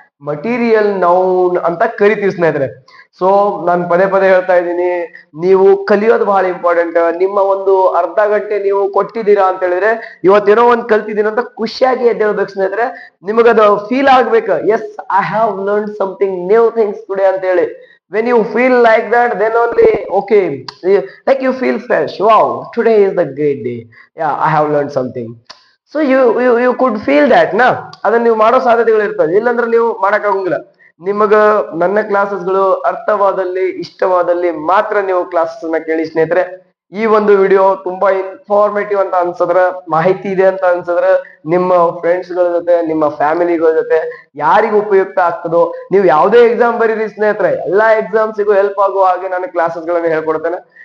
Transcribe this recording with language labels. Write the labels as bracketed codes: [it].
[kn] Material noun ಅಂತ ಕರಿತೀವಿ ಸ್ನೇಹಿತರೆ. ಸೊ ನಾನು ಪದೇ ಪದೇ ಹೇಳ್ತಾ ಇದ್ದೀನಿ, ನೀವು ಕಲಿಯೋದು ಬಹಳ ಇಂಪಾರ್ಟೆಂಟ್. ನಿಮ್ಮ ಒಂದು ಅರ್ಧ ಗಂಟೆ ನೀವು ಕೊಟ್ಟಿದ್ದೀರಾ ಅಂತ ಹೇಳಿದ್ರೆ, ಇವತ್ತೇನೋ ಒಂದ್ ಕಲ್ತಿದ್ದೀನಿ ಅಂತ ಖುಷಿಯಾಗಿ ಎದ್ದೇಳ್ಬೇಕು ಸ್ನೇಹಿತರೆ. ನಿಮಗದು ಫೀಲ್ ಆಗ್ಬೇಕು, [en] as I have learn something new things today [kn] ಅಂತ ಹೇಳಿ. [en] when you feel like that, then only okay, like you feel fresh. Wow, today is the great day. Yeah, I have learned something. So you could feel that ನಾ. [kn] ಅದನ್ನ ನೀವು ಮಾಡೋ ಸಾಧ್ಯತೆಗಳು ಇರ್ತದೆ, ಇಲ್ಲಾಂದ್ರೆ ನೀವು ಮಾಡಕ್ ಆಗಂಗಿಲ್ಲ. ನಿಮಗ ನನ್ನ ಕ್ಲಾಸಸ್ಗಳು ಅರ್ಥವಾದಲ್ಲಿ, ಇಷ್ಟವಾದಲ್ಲಿ ಮಾತ್ರ ನೀವು ಕ್ಲಾಸಸ್ ಅನ್ನ ಕೇಳಿ ಸ್ನೇಹಿತರೆ. ಈ ಒಂದು ವಿಡಿಯೋ ತುಂಬಾ ಇನ್ಫಾರ್ಮೇಟಿವ್ ಅಂತ ಅನ್ಸದ್ರ, ಮಾಹಿತಿ ಇದೆ ಅಂತ ಅನ್ಸದ್ರ, ನಿಮ್ಮ ಫ್ರೆಂಡ್ಸ್ ಗಳ ಜೊತೆ, ನಿಮ್ಮ ಫ್ಯಾಮಿಲಿಗಳ ಜೊತೆ ಯಾರಿಗೂ ಉಪಯುಕ್ತ ಆಗ್ತದೋ, ನೀವು ಯಾವುದೇ ಎಕ್ಸಾಮ್ ಬರೀರಿ ಸ್ನೇಹಿತರೆ, ಎಲ್ಲಾ ಎಕ್ಸಾಮ್ಸಿಗೂ ಹೆಲ್ಪ್ ಆಗುವ ಹಾಗೆ ನಾನು ಕ್ಲಾಸಸ್ ಗಳನ್ನ ಹೇಳ್ಕೊಡ್ತೇನೆ.